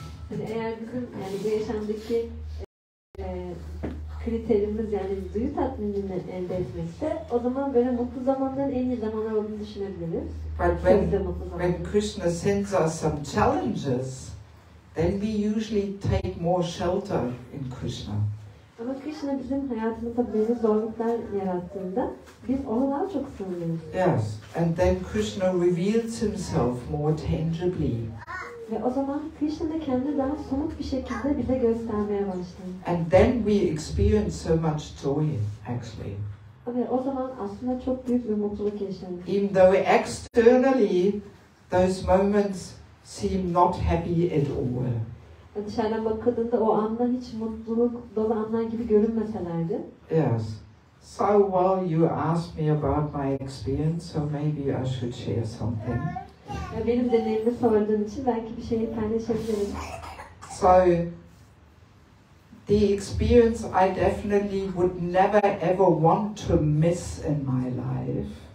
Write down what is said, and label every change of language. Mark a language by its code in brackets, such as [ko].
[tr] Yani eğer bizim bu yaşamdaki kriterimiz yani duyu tatminini elde etmekse, o zaman böyle mutlu zamanların en iyi zamanlar olduğunu düşünebiliriz. [en] But when Krishna sends us some challenges, then we usually take more shelter in Krishna. [tr] Ama Krishna bizim hayatımızda böyle zorluklar yarattığında biz ona daha çok sığınırız. [en] Yes, and then Krishna reveals himself more tangibly. [tr] Ve o zaman Krishna da kendini daha somut bir şekilde bize göstermeye başlar. [en] And then we experience so much joy, actually. [tr] Ve o zaman aslında çok büyük bir mutluluk yaşarız. [en] Even though externally those moments seem not happy at all. [tr] Dışarıdan bakıldığında o anlar hiç mutluluk dolu anlar gibi görünmeselerdi. [en] Yes. So while you asked me about my experience, so maybe I should share something. [tr] Benim deneyimimi sorduğun için belki bir şey paylaşabilirim. [en] So the experience I definitely would never ever want to miss in my life.